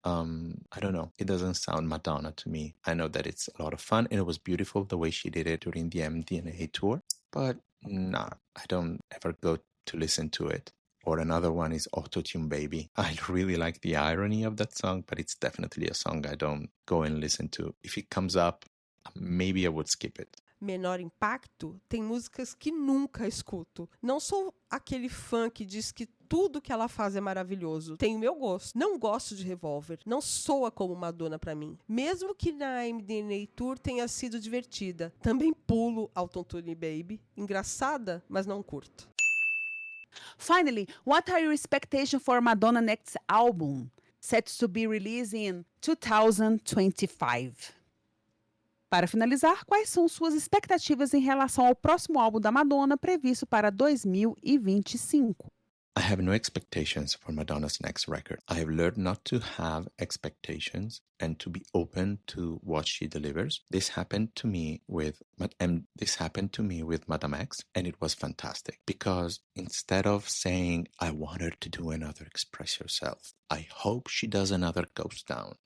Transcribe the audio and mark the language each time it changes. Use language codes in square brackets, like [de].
[en] I don't know. It doesn't sound Madonna to me. I know that it's a lot of fun, and it was beautiful the way she did it during the MDNA tour. But nah, I don't ever go to listen to it. Or another one is Autotune Baby. I really like the irony of that song, but it's definitely a song I don't go and listen to. If it comes up, maybe I would skip it. [pt] Menor impacto, tem músicas que nunca escuto. Não sou aquele fã que diz que tudo que ela faz é maravilhoso. Tem o meu gosto. Não gosto de Revolver. Não soa como Madonna pra mim. Mesmo que na MDNA Tour tenha sido divertida. Também pulo Autotune Baby. Engraçada, mas não curto. [en] Finally, what are your expectations for Madonna's next album, set to be released in 2025? [pt] Para finalizar, quais são suas expectativas em relação ao próximo álbum da Madonna previsto para 2025? [en] I have no expectations for Madonna's next record. I have learned not to have expectations and to be open to what she delivers. This happened to me with Madame X, and it was fantastic because instead of saying I want her to do another Express Yourself, I hope she does another Ghost Town.